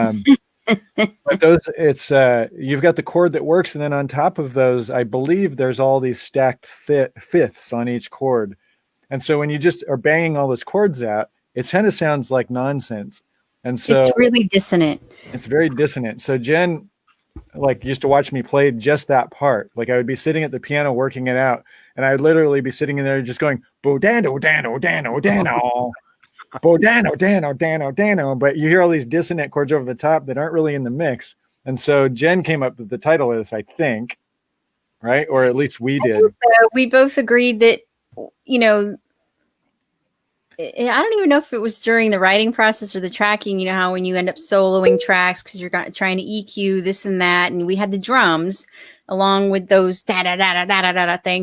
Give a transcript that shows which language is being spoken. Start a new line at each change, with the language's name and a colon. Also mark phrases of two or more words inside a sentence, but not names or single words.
English: But those, it's you've got the chord that works, and then on top of those, I believe there's all these stacked fifths on each chord, and so when you just are banging all those chords out, it kind of sounds like nonsense, and so it's really dissonant. It's very dissonant. So Jen, like, used to watch me play just that part. Like, I would be sitting at the piano working it out, and I would literally be sitting in there just going bo dano dano dano dano. Bo dano dano dano dano, but you hear all these dissonant chords over the top that aren't really in the mix. And so Jen came up with the title of this, I think, right? Or at least we did. So we both agreed that, I don't even know if it was during the writing process or the tracking, how when you end up soloing tracks because you're trying to EQ this and that, and we had the drums along with those da da da da da da da things.